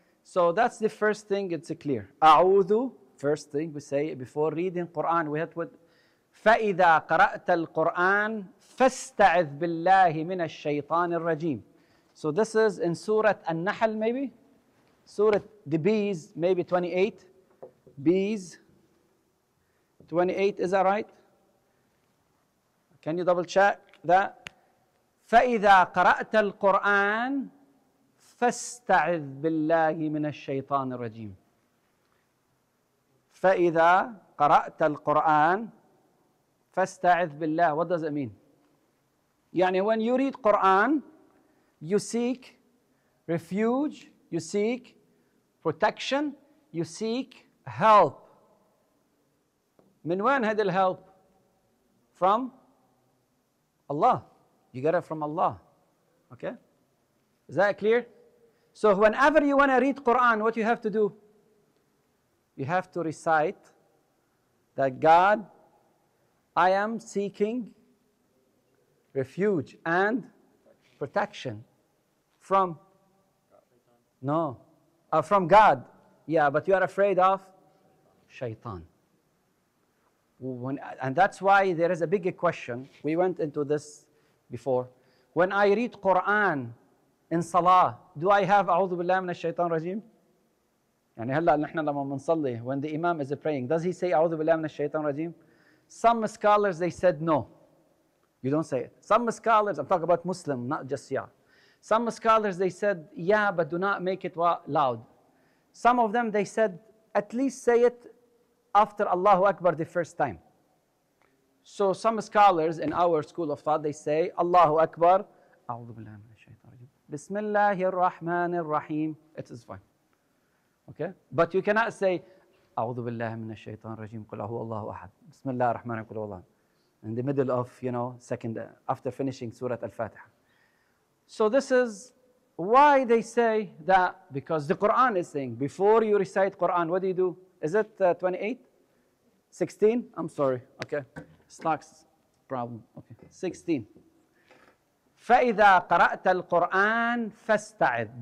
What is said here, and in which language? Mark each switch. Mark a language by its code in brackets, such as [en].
[en] So that's the first thing, it's clear. أعوذ, first thing we say before reading Quran, we have to put [ar] فإذا قرأت القرآن فاستعذ بالله من الشيطان الرجيم. [en] So this is in Surah An-Nahl maybe? Surah the bees, maybe 28. Bees. 28, is that right? Can you double check that? [ar] فإذا قرأت القرآن فاستعذ بالله من الشيطان الرجيم. فإذا قرأت القرآن فاستعذ بالله. [en] What does it mean? [ar] يعني [en] when you read Quran, you seek refuge, you seek protection, you seek help. [ar] من وين هذا ال [en] help? From Allah. You get it from Allah. Okay? Is that clear? So whenever you want to read Quran, what you have to do? You have to recite that God, I am seeking refuge and protection from, no, from God. Yeah, but you are afraid of shaitan. And that's why there is a big question. We went into this before. When I read Quran in Salah, do I have [ar] أعوذ بالله من الشيطان الرجيم? يعني هلا نحن لما بنصلي, [en] when the Imam is praying, does he say [ar] أعوذ بالله من الشيطان الرجيم? [en] Some scholars, they said no. You don't say it. Some scholars, I'm talking about Muslim, not just Shia. Some scholars, they said, yeah, but do not make it loud. Some of them, they said, at least say it after Allahu Akbar the first time. So some scholars in our school of thought, they say, [ar] Allahu Akbar, أعوذ بالله من الشيطان الرجيم, بسم الله الرحمن الرحيم. [en] It is fine. Okay? But you cannot say, [ar] أعوذ بالله من الشيطان الرجيم, قل هو الله أحد, بسم الله الرحمن الرحيم, قل هو الله. [en] In the middle of, second, after finishing Surah Al-Fatiha. So this is why they say that, because the Quran is saying, before you recite Quran, what do? Is it 28? 16? I'm sorry. Okay. Stocks problem. Okay. 16. [ar] فَإِذَا قَرَأْتَ الْقُرْآنَ فَاسْتَعِذْ.